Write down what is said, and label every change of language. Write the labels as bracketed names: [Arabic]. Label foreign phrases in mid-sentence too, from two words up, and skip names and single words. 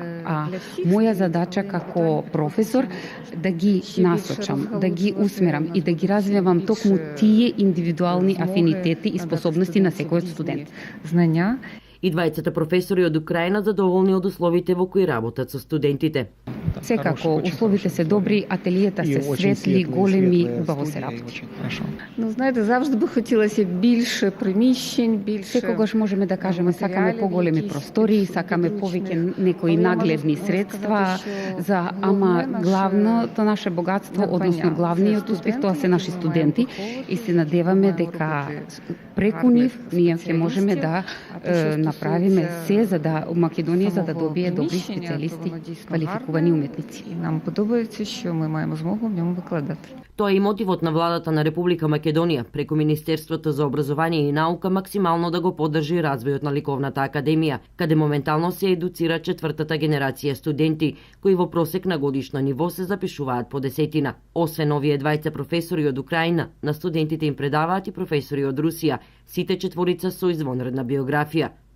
[Macedonian] А моја задача како професор да ги насочам, да ги усмерам и да ги развивам токму тие индивидуални афинитети и способности на секој студент. Знања. И двајцата професори од Украина задоволни од условите во кои работат со студентите. Секако, условите се добри, ателијата се светли, големи, убаво се работи. Но знаете, [Ukrainian] завжди би хотелося більше приміщень, більше. [Macedonian] Секогаш можеме да кажеме сакаме поголеми простори, сакаме повеќе некои нагледни средства, за ама главното наше богатство, односно главниот успех, тоа се наши студенти и се надеваме дека преку нив ние ќе можеме да направиме се за да Македонија за да добие добри специјалисти, квалификувани уметници. [Ukrainian] Нам подобається, що ми маємо змогу в ньому викладати. [Macedonian] Тоа е и мотивот на владата на Република Македонија преку Министерството за образование и наука максимално да го поддржи развојот на ликовната академија, каде моментално се едуцира четвртата генерација студенти, кои во просек на годишно ниво се запишуваат по десетина. Освен овие двајца професори од Украина, на студентите им предаваат и професори од Русија, сите четворица со извонредна биографија.